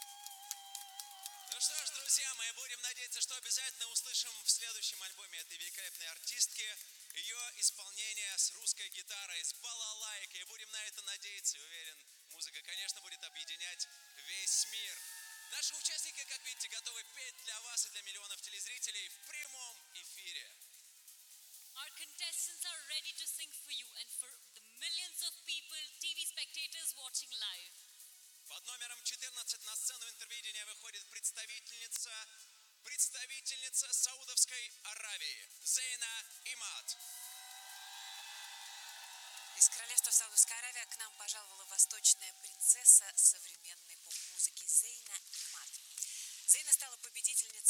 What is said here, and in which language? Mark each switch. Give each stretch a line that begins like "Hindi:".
Russian: Ну что ж, друзья, мы будем надеяться, что обязательно услышим в следующем альбоме этой великолепной артистки ее исполнение с русской гитарой, с балалайкой. Будем на это надеяться, уверен, музыка, конечно, будет объединять весь мир. Наши участники, как видите, готовы петь для вас и для миллионов телезрителей в прямом эфире.
English: Our contestants are ready to sing for you and for the millions of people, TV spectators watching live.
Russian: Под номером 14 на сцену Интервидения выходит представительница Саудовской Аравии, Зейна Имад. Из королевства Саудовской Аравии к нам пожаловала восточная принцесса современной поп-музыки Зейна Имад. Зейна стала победительницей